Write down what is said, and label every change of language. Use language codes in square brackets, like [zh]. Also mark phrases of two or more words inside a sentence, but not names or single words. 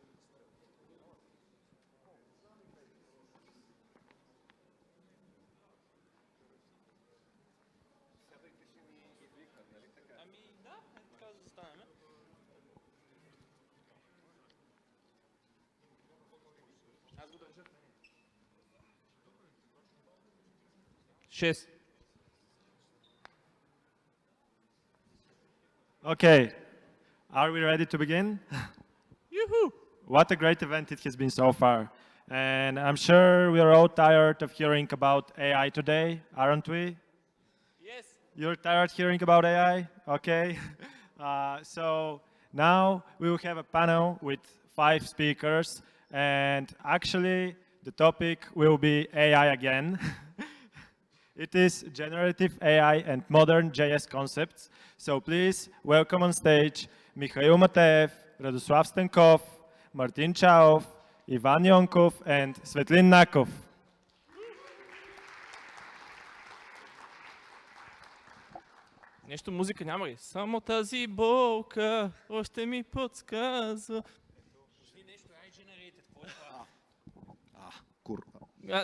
[bg] Сядайте ще ни извикнат, нали така? Ами да, така да застанем. Аз го държа. 6. [en] Okay, are we ready to begin? Yoo-hoo! What a great event it has been so far. And I'm sure we are all tired of hearing about AI today, aren't we? Yes. You're tired hearing about AI? Okay. So Now we will have a panel with 5 speakers, and actually the topic will be AI again. It is generative AI and modern JS concepts. So please welcome on stage Mikhail Mateev, Radoslav Stenkov, Martin Chaov, Ivan Yonkov, and Svetlin Nakov. [bg] Нещо музика няма ли? Само тази болка още ми подсказва. Кажи нещо, generated, какво е това? Курва.